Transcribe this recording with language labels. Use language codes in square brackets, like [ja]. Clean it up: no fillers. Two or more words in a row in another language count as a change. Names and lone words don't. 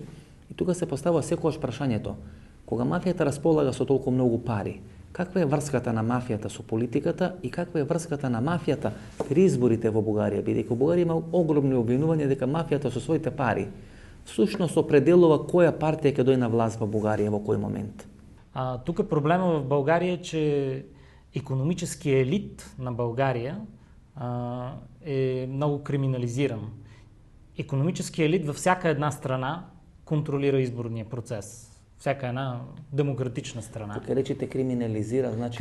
[mk] И тука се поставува секогаш прашањето, кога мафијата располага со толку многу пари, каква е врската на мафијата со политиката и каква е врската на мафијата при изборите во Бугарија, бидејќи Бугарија има огромни обвинувања дека мафијата со своите пари всушност определува која партија ќе дојде на власт во Бугарија во кој момент. [bg] Тука проблема в България е, че икономическият елит на България е много криминализиран. Икономическият елит във всяка една страна контролира изборния процес. Всяка една демократична страна. Тук речите криминализиран, значи